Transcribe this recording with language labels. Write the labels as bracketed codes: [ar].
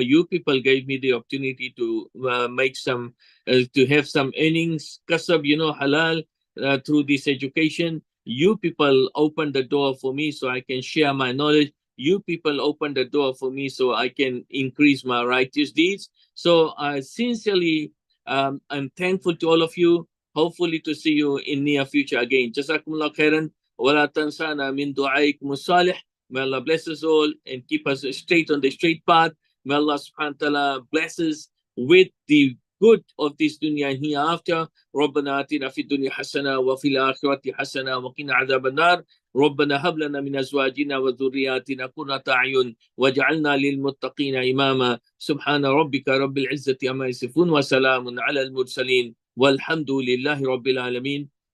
[en] You people gave me the opportunity to make some, to have some earnings, kasab, halal, through this education. You people opened the door for me so I can share my knowledge. You people opened the door for me so I can increase my righteous deeds. So sincerely, I'm thankful to all of you. Hopefully to see you in near future again. [ar] Jazakumullah khairan. ولا تنسانا من دعائكم الصالح. [en] May Allah bless us all and keep us straight on the straight path. May Allah subhanahu wa ta'ala bless us with the good of this dunya and hereafter. [ar] ربنا آتنا في الدنيا حسنة وفي الآخرة حسنة وقنا عذاب النار. ربنا هب لنا من أزواجنا وذرياتنا قرة أعين واجعلنا للمتقين إماما. سبحان ربك رب العزة عما يصفون وسلام على المرسلين والحمد لله رب العالمين.